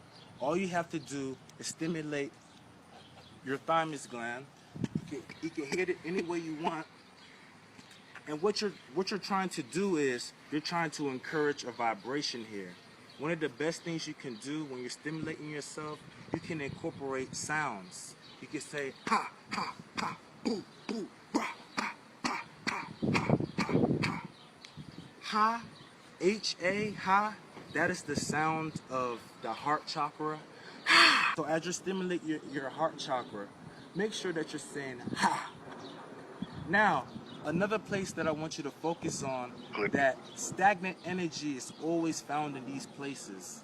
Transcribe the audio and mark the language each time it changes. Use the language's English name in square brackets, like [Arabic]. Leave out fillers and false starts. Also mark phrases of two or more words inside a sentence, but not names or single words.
[English] All you have to do is stimulate your thymus gland. You can hit it any way you want. And what you're trying to do is you're trying to encourage a vibration here. One of the best things you can do when you're stimulating yourself, you can incorporate sounds. You can say ha ha ha boo boo rah ha ha ha ha ha. Ha, H-A, ha, that is the sound of the heart chakra. So as you stimulate your heart chakra, make sure that you're saying ha. Now, another place that I want you to focus on, that stagnant energy is always found in these places.